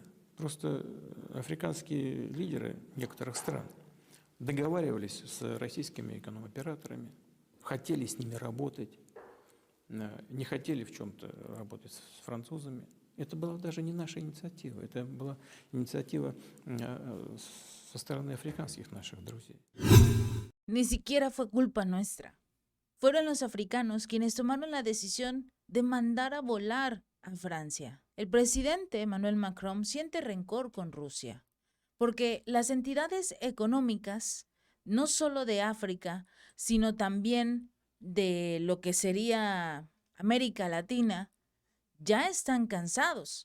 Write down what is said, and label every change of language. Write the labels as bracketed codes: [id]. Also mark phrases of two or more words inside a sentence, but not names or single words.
[ru] Просто африканские лидеры некоторых стран договаривались с российскими эконом-операторами, хотели с ними работать, не хотели в чем-то работать с французами. Это была даже не наша инициатива, это была инициатива со стороны африканских наших друзей. [es] Ni siquiera fue culpa nuestra. Fueron los africanos quienes tomaron la decisión de mandar a volar a Francia. El presidente Emmanuel Macron siente rencor con Rusia, porque las entidades económicas, no solo de África, sino también de lo que sería América Latina, ya están cansados.